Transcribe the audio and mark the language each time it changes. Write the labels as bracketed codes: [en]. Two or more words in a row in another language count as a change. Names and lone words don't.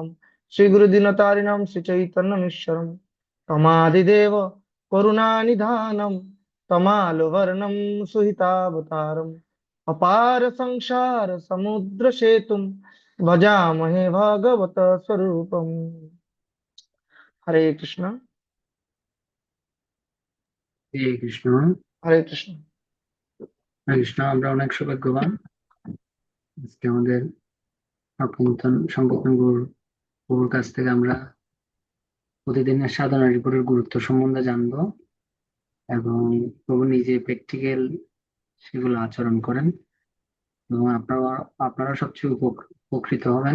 [sa] श्रीगुरुदीनतारिणां श्रीचैतन्यमीश्वरं तमादिदेव करुणानिधानं तमालवर्णं सुहितावतारम् अपार संसार समुद्र सेतुं भजामहे भागवत स्वरूपम्। हरे कृष्ण। হরে কৃষ্ণ। हरे कृष्ण। হরে কৃষ্ণ। [bn] আমরা অনেক সৌভাগ্যবান, আজকে আমাদের সংকীর্তন গুরুর কাছ থেকে আমরা প্রতিদিনের সাধনা রিপোর্টের গুরুত্ব সম্বন্ধে জানবো এবং প্রভু নিজে প্র্যাকটিক্যাল সেগুলো আচরণ করেন এবং আপনারা সবচেয়ে উপকৃত হবেন।